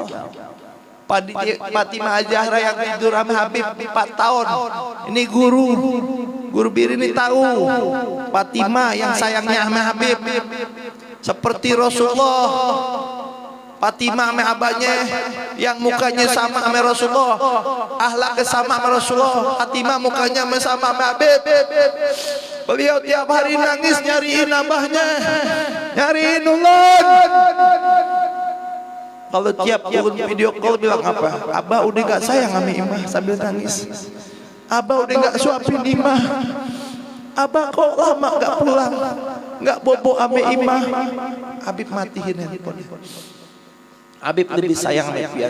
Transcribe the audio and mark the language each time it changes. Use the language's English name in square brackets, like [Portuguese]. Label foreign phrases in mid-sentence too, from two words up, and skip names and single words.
[Indonesian] Fatimah Zahra yang tidur sama Habib 4 tahun. Ini guru Bir ini tahu. Fatimah yang sayangnya sama Habib seperti Rasulullah. Fatimah sama abahnya yang mukanya sama sama Rasulullah, akhlaknya sama sama Rasulullah. Fatimah mukanya sama sama Habib. Beliau tiap hari nangis nyariin abahnya, nyariin ulun. Kalau tiap ulun video call bilang apa? Abah udah gak sayang sama Imah sambil nangis. Abah udah gak suapin Imah. Abah kok lama gak pulang, gak bobo sama Imah. Habib matiin handphone. Habib lebih sayang sama pian.